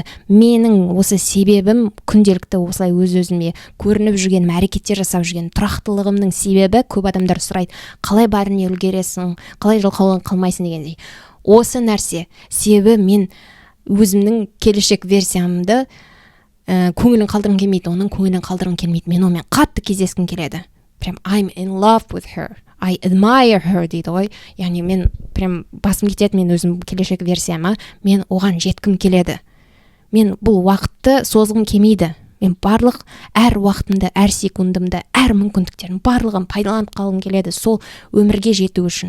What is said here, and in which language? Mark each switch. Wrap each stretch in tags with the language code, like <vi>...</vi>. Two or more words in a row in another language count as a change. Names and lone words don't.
<kk>Менің осы себебім күнделікті осылай өз-өзіме көрініп жүргенім, әрекеттер жасап жүрген тұрақтылығымның себебі. Көп адамдар сұрайды, қалай бәріне үлгересің, қалай жалқаулық қылмайсың дегендей. Осы нәрсе себебі мен өзімнің келешек версиямды көңілін қалдырғым келмейді, оның көңілін қалдырғым келмейді. Мен онымен қатты кездескім келеді.</kk> <en>Прям I'm in love with her. I admire her</en> <kk>дейді ғой. Яғни мен прям басым кетеді, мен өзім келешек версияма, мен оған жеткім келеді. Мен бұл уақытты созғым келмейді. Мен барлық әр уақытымды, әр секундымды, әр мүмкіндіктерім барлығын пайдаланып қалғым келеді сол өмірге жету үшін.</kk>